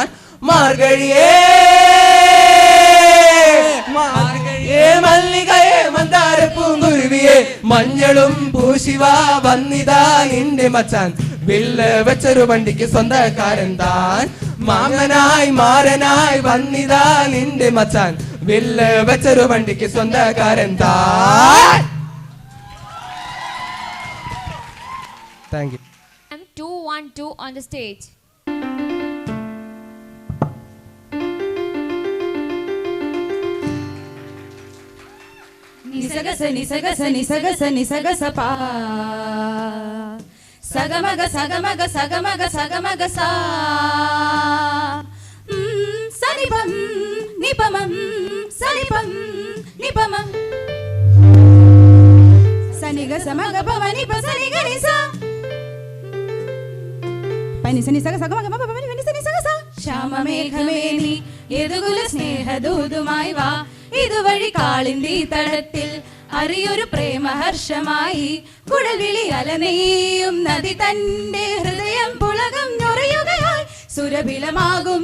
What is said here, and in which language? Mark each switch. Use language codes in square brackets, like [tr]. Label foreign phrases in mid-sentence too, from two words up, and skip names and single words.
[ml] മാർഗഴിയേ മല്ലികയെ മന്ദാര പൂങ്കുരുവിയെ, മഞ്ഞളും പൂശിവ വന്നിതാ എന്റെ മച്ചാൻ, വില്ല് വെച്ചൊരു വണ്ടിക്ക് സ്വന്തക്കാരൻ താൻ. മാമനായി മാരനായി വന്നിതാ എന്റെ മച്ചാൻ, വില്ല് വെച്ചൊരു വണ്ടിക്ക് സ്വന്തക്കാരൻ താൻ. [en] Thank you. M212 on the stage. నిసగస నిసగస నిసగస నిసగస పా సగమగ సగమగ సగమగ సగమగ సా సనిపం నిపమం సనిపం నిపమం నిగ సమగ పమని పసని గనిస పని సని సగ సగ మగ పమని పని సని సగ స [ml] ശ്യാമമേഘമേനി എതുകുല സ്നേഹദൂതുമായി വാ ഇതുവഴി കാളിന്തി തടത്തിൽ അറിയൊരു പ്രേമഹർഷമായി കുഴൽവിളി അലനെയ്യും നദി തന്റെ ഹൃദയം പുളകം ഞൊറിയുകയായി സുരഭിലമാകും